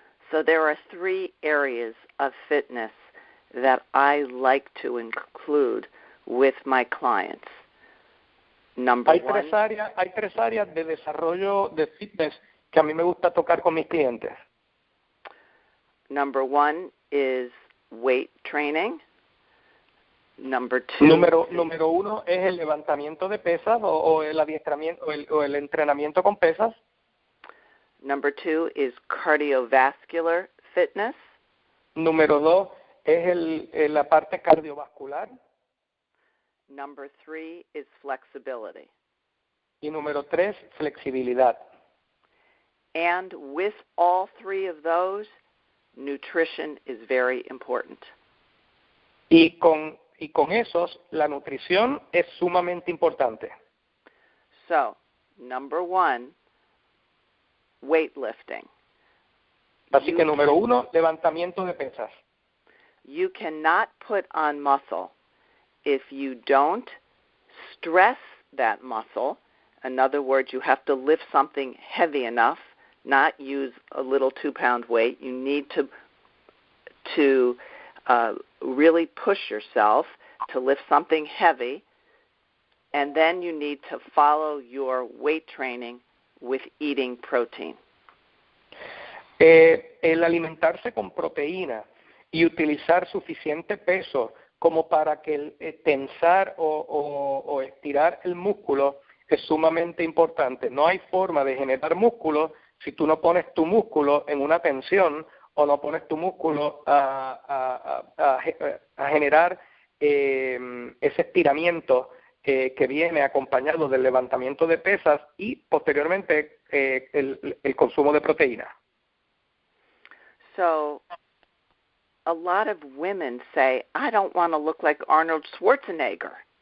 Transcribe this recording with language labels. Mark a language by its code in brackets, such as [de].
[en] So there are 3 areas of fitness that I like to include with my clients. [es] Hay tres áreas de desarrollo de fitness que a mí me gusta tocar con mis clientes. [en] Number 1 is weight training. Number 2. [es] Número 1 es el levantamiento de pesas o el adiestramiento o el entrenamiento con pesas. [en] Number 2 is cardiovascular fitness. [es] Número 2 es la parte cardiovascular. [en] Number 3 is flexibility. [es] Y número 3, flexibilidad. [en] And with all 3 of those, nutrition is very important. [es] Y con esos, la nutrición es sumamente importante. [en] So, number 1, weightlifting. [es] Así que número 1, levantamiento de pesas. [en] You cannot put on muscle if you don't stress that muscle. In other words, you have to lift something heavy enough, not use a little 2-pound weight. You need to really push yourself to lift something heavy, and then you need to follow your weight training with eating protein. [es] El alimentarse con proteína y utilizar suficiente peso como para que el tensar o estirar el músculo es sumamente importante. No hay forma de generar músculo si tú no pones tu músculo en una tensión o no pones tu músculo a generar ese estiramiento que viene acompañado del levantamiento de pesas y posteriormente el consumo de proteína. [en] So, a lot of women say, I don't want to look like Arnold Schwarzenegger.